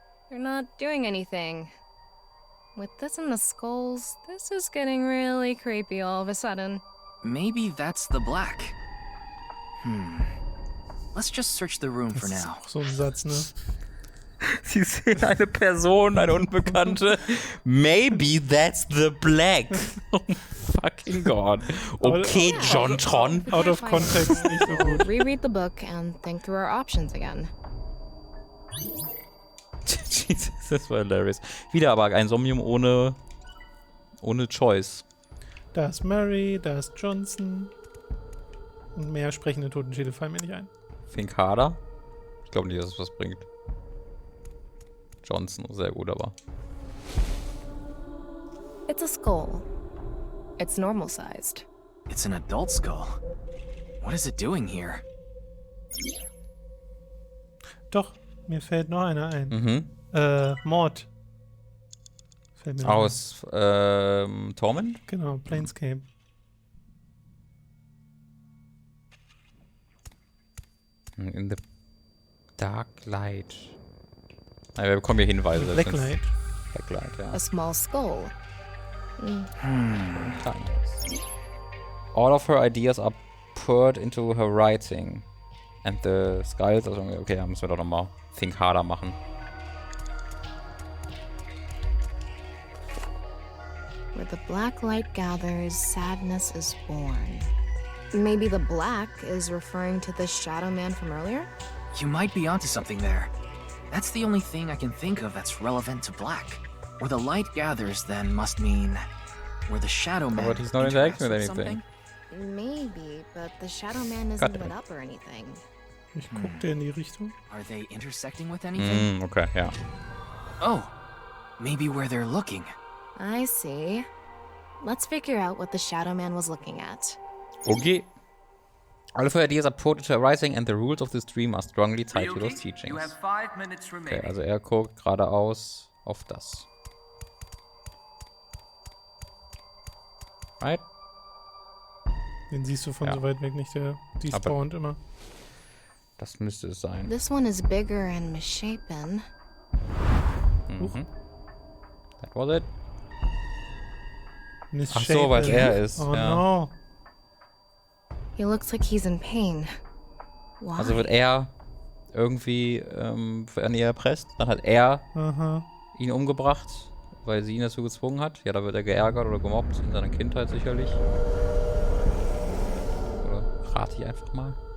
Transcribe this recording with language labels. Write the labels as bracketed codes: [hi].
[en] They're not doing anything. With this and the skulls, this is getting really creepy all of a sudden. Maybe that's the black. Let's just search the room for now. [de] So ein Satz, ne? Sie sehen eine Person, eine Unbekannte. [en] Maybe that's the black. Oh fucking God. Okay, John Tron. Out of context, [de] nicht so gut. [en] Reread the book and think through our options again. [de] Jesus, das war hilarious. Wieder aber ein Somnium ohne Choice. Da ist Murray, da ist Johnson. Und mehr sprechende Totenschädel fallen mir nicht ein. [en] Think harder. [de] Ich glaube nicht, dass es was bringt. Johnson, sehr gut, aber. [en] It's a skull. It's normal sized. It's an adult skull. What is it doing here? [de] Doch, mir fällt noch einer ein. Mord. Fällt mir aus Torment? Genau, Planescape. [en] In the dark light. [de] Wir bekommen hier Hinweise. [en] Blacklight. Blacklight, ja. A small skull. All of her ideas are poured into her writing. And the skulls, [de] also okay, da müssen wir doch nochmal Think harder machen. [en] Where the black light gathers, sadness is born. Maybe the black is referring to the shadow man from earlier? You might be onto something there. That's the only thing I can think of that's relevant to black. Where the light gathers then must mean where the shadow man But he's not interacting with anything. Something? Maybe, but the shadow man isn't lit up or anything. [de] Ich guckte in die Richtung. [en] Are they intersecting with anything? [de] Okay, ja. [en] Oh, maybe where they're looking. I see. Let's figure out what the shadow man was looking at. Okay. All of her ideas are poured into her writing and the rules of this dream are strongly tied to those teachings. [de] Okay, also er guckt geradeaus auf das. [en] Right? [de] Den siehst du von so weit weg nicht, der spawnt immer. Das müsste es sein. [en] This one is bigger and misshapen. That was it. Misshapen. [de] Ach so, weil es er ist. Oh ja. [en] no. He looks like he's in pain. Why? [de] Also wird er irgendwie an ihr erpresst. Dann hat er ihn umgebracht, weil sie ihn dazu gezwungen hat. Ja, da wird er geärgert oder gemobbt in seiner Kindheit sicherlich. Oder rate ich einfach mal.